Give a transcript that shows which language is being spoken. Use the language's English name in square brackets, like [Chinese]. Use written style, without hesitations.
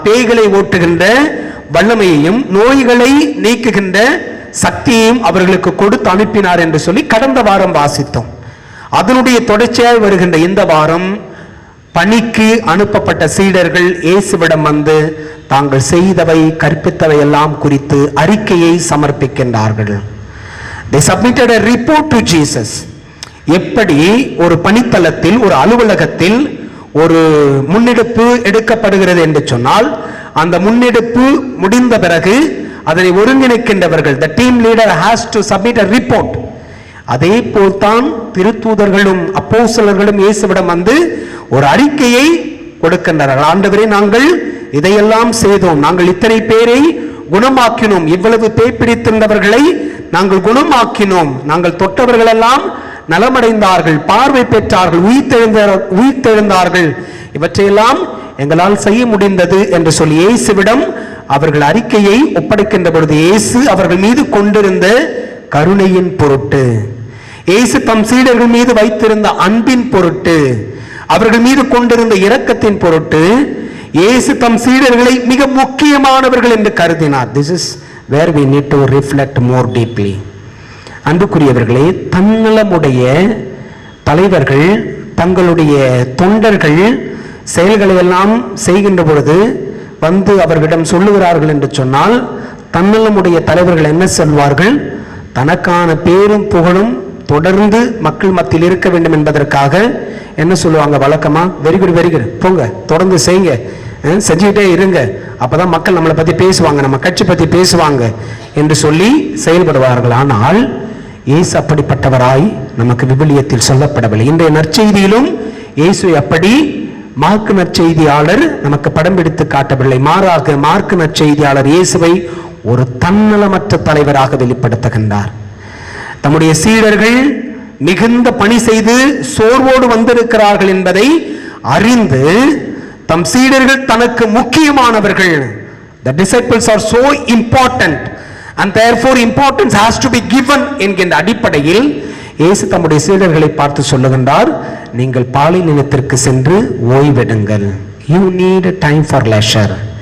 [Tamil] பேய்களை ஓட்டுகின்ற வல்லமையையும் நோய்களை நீக்குகின்ற சக்தியையும் அவர்களுக்கு கொடுத்து அனுப்பினார் என்று சொல்லி கடந்த வாரம் வாசித்தோம். அதனுடைய தொடர்ச்சியாய் வருகின்ற இந்த வாரம் பணிக்கு அனுப்பப்பட்ட சீடர்கள் இயேசுவிடம் வந்து தாங்கள் செய்தவை கற்பித்தவை எல்லாம் குறித்து அறிக்கையை சமர்ப்பிக்கின்றார்கள். [English] They submitted a report to Jesus. [Tamil] எப்படி ஒரு பணித்தளத்தில், ஒரு அலுவலகத்தில் ஒரு முன்னெடுப்பு எடுக்கப்படுகிறது என்று சொன்னால், அந்த முன்னெடுப்பு முடிந்த பிறகு அதனை ஒருங்கிணைக்கின்றவர்கள், [English] the team leader has to submit a report. [Tamil] அதே போல்தான் திருத்தூதர்களும் அப்போஸ்தலர்களும் இயேசுவிடம் வந்து ஒரு அறிக்கையை கொடுக்கின்றார்கள். ஆண்டவரே, நாங்கள் இதையெல்லாம் செய்தோம், நாங்கள் இத்தனை பேரை குணமாக்கினோம், இவ்வளவு பேய் பிடித்திருந்தவர்களை நாங்கள் குணமாக்கினோம், நாங்கள் தொட்டவர்கள் எல்லாம் நலமடைந்தார்கள், பார்வை பெற்றார்கள், உயிர்த்தெழுந்தார்கள், இவற்றையெல்லாம் எங்களால் செய்ய முடிந்தது என்று சொல்லி இயேசுவிடம் அவர்கள் அறிக்கையை ஒப்படைக்கின்ற பொழுது இயேசு அவர்கள் மீது கொண்டிருந்த கருணையின் பொருட்டு, இயேசு தம் சீடர்கள் மீது வைத்திருந்த அன்பின் பொருட்டு, அவர்கள் மீது கொண்டிருந்த இரக்கத்தின் பொருட்டு இயேசு தம் சீடர்களை மிக முக்கியமானவர்கள் என்று கருதினார். [English] This is where we need to reflect more deeply. [Tamil] அன்புக்குரியவர்களே, தன்னலமுடைய தலைவர்கள் தங்களுடைய தொண்டர்கள் செயல்களை எல்லாம் செய்கின்ற பொழுது வந்து அவர்களிடம் சொல்லுகிறார்கள் என்று சொன்னால், தன்னலமுடைய தலைவர்கள் என்ன சொல்வார்கள்? தனக்கான பேரும் புகழும் தொடர்ந்து மக்கள் மத்தியில் இருக்க வேண்டும் என்பதற்காக என்ன சொல்லுவாங்க வழக்கமா? வெரி குட் போங்க, தொடர்ந்து செய்யுங்க, செஞ்சுக்கிட்டே இருங்க, அப்பதான் மக்கள் நம்மளை பத்தி பேசுவாங்க, நம்ம கட்சி பத்தி பேசுவாங்க என்று சொல்லி செயல்படுவார்கள். ஆனால் இயேசு அப்படிப்பட்டவராய் நமக்கு விவிலியத்தில் சொல்லப்படவில்லை. இன்றைய நற்செய்தியிலும் இயேசு அப்படி மார்க்கு நற்செய்தியாளர் நமக்கு படம் பிடித்து காட்டவில்லை. மாறாக மார்க்கு நற்செய்தியாளர் இயேசுவை ஒரு தன்னலமற்ற தலைவராக வெளிப்படுத்துகின்றார். தம்முடைய சீடர்கள் மிகுந்த பணி செய்து சோர்வோடு வந்திருக்கிறார்கள் என்பதை அறிந்து தம் சீடர்கள் தனக்கு முக்கியமானவர்கள். [English] The disciples are so important and therefore importance has to be given [Tamil] என்கின்ற அடிப்படையில் இயேசு தம்முடைய சீடர்களை பார்த்து சொல்லுகின்றார், நீங்கள் பாலைநிலத்திற்கு சென்று ஓய்வெடுங்கள். [English] You need time for leisure.